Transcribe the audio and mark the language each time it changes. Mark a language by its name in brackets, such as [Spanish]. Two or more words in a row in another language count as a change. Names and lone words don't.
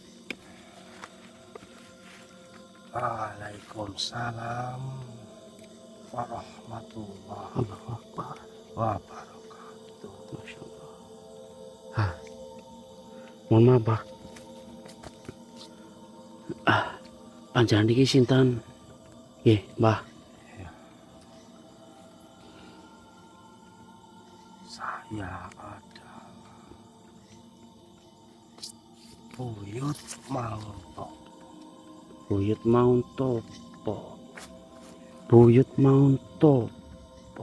[Arabic] وعليكم السلام ورحمة الله الله أكبر. wabarakatuh. ما شاء الله. [Indonesian] Ah, mohon maaf bah. [Javanese] Panjangan niki sinten? Nggih, Mbah. [Indonesian] Saya adalah Buyut Manguntok. Buyut Maun Topo. Buyut Maun Topo.